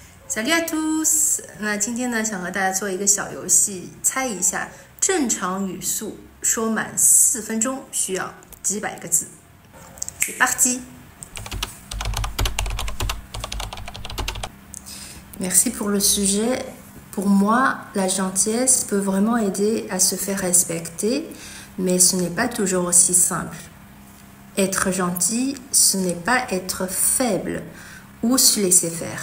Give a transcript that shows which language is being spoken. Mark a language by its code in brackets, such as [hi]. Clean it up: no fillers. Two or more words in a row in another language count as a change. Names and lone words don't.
[fr] Salut à tous！ [zh] 那今天呢，想和大家做一个小游戏，猜一下正常语速说满4分钟需要几百个字。 [fr] C'est parti! Merci pour le sujet. Pour moi, la gentillesse peut vraiment aider à se faire respecter, mais ce n'est pas toujours aussi simple. Être gentil, ce n'est pas être faible ou se laisser faire.